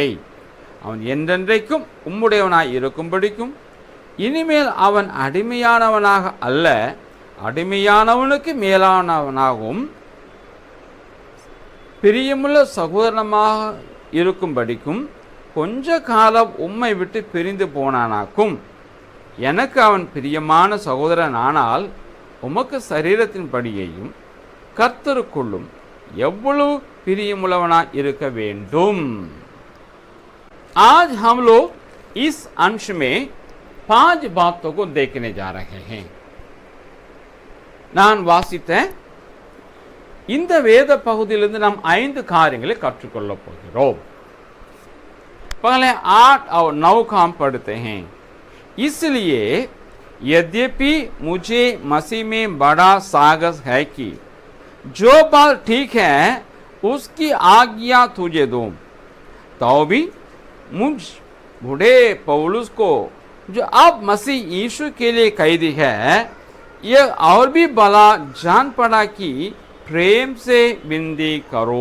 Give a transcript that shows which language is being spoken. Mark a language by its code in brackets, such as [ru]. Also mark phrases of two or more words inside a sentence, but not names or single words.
[ta] அவன் என்றென்றைக்கும் உம்முடையவனாய் இருக்கும்படிக்கும், இனிமேல் அவன் அடிமையானவனாக அல்ல, அடிமையானவனுக்கு மேலானவனாகவும் பிரியமுள்ள சகோதரனமாக இருக்கும்படிக்கும் கொஞ்ச காலம் உம்மை விட்டு பிரிந்து போனானாக்கும்। எனக்கு அவன் பிரியமான சகோதரன் ஆனால், உமக்கு சரீரத்தின் படியையும் கர்த்தருக்குள்ளும் எவ்வளவு பிரியமுள்ளவனாய் இருக்க வேண்டும்। [hi] आज हम लोग इस अंश में 5 बातों को देखने जा रहे हैं। [ta] நான் வாசித்த இந்த வேத பகுதியிலிருந்து நாம் 5 காரியங்களை கற்றுக்கொள்ளப் போகிறோம்। [hi] पहले 8 और 9 का हम पढ़ते हैं। इसलिए यद्यपि मुझे मसीह में बड़ा साहस है कि जो बात ठीक है उसकी आज्ञा तुझे दूं, तो भी मुझ बूढ़े पौलुस को, जो अब मसीह यीशु के लिए कैदी है, यह और भी भला जान पड़ा कि प्रेम से विनती करो।